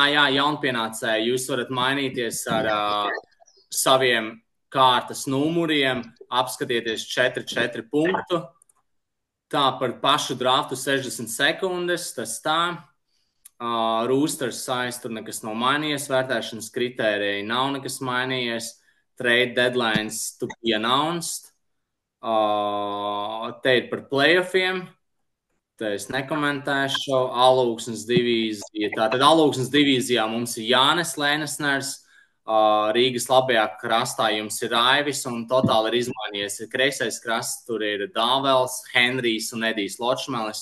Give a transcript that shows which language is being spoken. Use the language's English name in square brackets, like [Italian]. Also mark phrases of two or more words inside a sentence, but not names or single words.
[Latvian] Jā, jaunpienācēji, jūs varat mainīties ar saviem kārtas numuriem, apskatieties 4 punktu. Tā par pašu draftu 60 sekundes, tas tā. [English] Roosters size [Latvian] tur nekas nav mainījies, vērtēšanas kritērija nav nekas mainījies, [English] trade deadlines to be announced. [Latvian] Te ir par playoffiem. Te es nekomentēšu. Alūksnes divīzija. Tātad Alūksnes divīzijā mums ir Jānis Lēnesners, Rīgas labajā krastā jums ir Raivis un totāli ir izmainījies. Kreisais krasts tur ir Dāvels, Henrijs un Edijs Ločmelis.